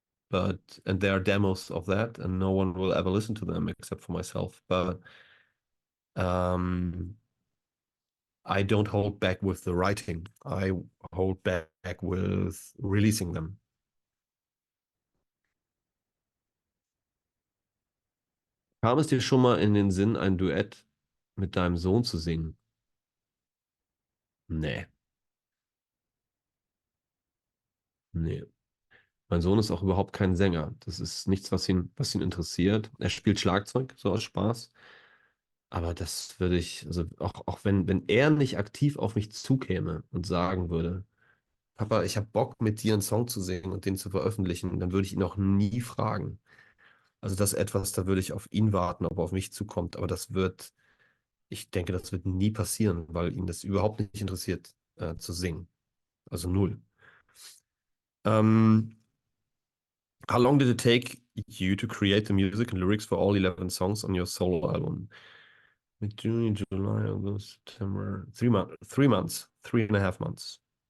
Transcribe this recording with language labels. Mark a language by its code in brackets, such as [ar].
[en] And there are demos of that, and no one will ever listen to them except for myself. But um, I don't hold back with the writing. I hold back with releasing them. [de] Kam es dir schon mal in den Sinn, ein Duett mit deinem Sohn zu singen? Nee, nee. Mein Sohn ist auch überhaupt kein Sänger. Das ist nichts, was ihn interessiert. Er spielt Schlagzeug, so aus Spaß. Aber das würde ich, also auch wenn er nicht aktiv auf mich zukäme und sagen würde, Papa, ich habe Bock, mit dir einen Song zu singen und den zu veröffentlichen, dann würde ich ihn auch nie fragen. Also das ist etwas, da würde ich auf ihn warten, ob er auf mich zukommt. Aber ich denke, das wird nie passieren, weil ihn das überhaupt nicht interessiert, zu singen. Also null. [en] Um, how long did it take you to create the music and lyrics for all 11 songs on your solo album? With June, July, August, September, 3 months, 3 months, 3.5 months.